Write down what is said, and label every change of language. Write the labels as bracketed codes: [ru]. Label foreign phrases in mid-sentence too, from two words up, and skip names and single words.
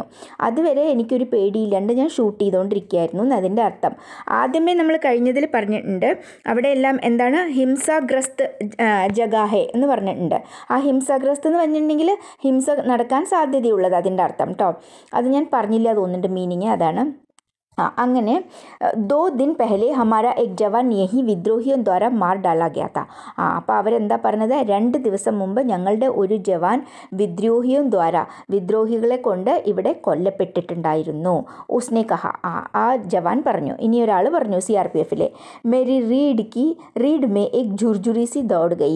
[ml] അതുവരെ എനിക്കൊരു പേടിയില്ലാണ്ട് ഞാൻ ഷൂട്ട് ചെയ്തുകൊണ്ടിരിക്കുകയായിരുന്നു അതിൻ്റെ അർത്ഥം. ആദ്യമേ നമ്മൾ കഴിഞ്ഞതിൽ പറഞ്ഞിട്ടുണ്ട്, അവിടെയെല്ലാം എന്താണ് [hi] हिंसाग्रस्त जगहें [ml] എന്ന് പറഞ്ഞിട്ടുണ്ട്. ആ ഹിംസാഗ്രസ്ത് എന്ന് പറഞ്ഞിട്ടുണ്ടെങ്കിൽ ഹിംസ നടക്കാൻ സാധ്യതയുള്ളത് അതിൻ്റെ അർത്ഥം കേട്ടോ. അത് ഞാൻ പറഞ്ഞില്ല തോന്നുന്നുണ്ട് മീനിങ്, അതാണ്. [hi] അങ്ങനെ 2 दिन पहले हमारा एक जवान यही വിദ്രോഹിയോं द्वारा मार डाला गया था. [ml] അപ്പോൾ അവരെന്താ പറഞ്ഞത്? 2 ദിവസം മുമ്പ് ഞങ്ങളുടെ ഒരു ജവാൻ വിദ്രോഹികളെ കൊണ്ട് ഇവിടെ കൊല്ലപ്പെട്ടിട്ടുണ്ടായിരുന്നു. [hi] उसने कहा, [ml] ആ ജവാൻ പറഞ്ഞു. ഇനി ഒരാൾ പറഞ്ഞു CRPFിലെ, [hi] मेरी रीढ़ में एक झुरझुरी सी दौड़ गई.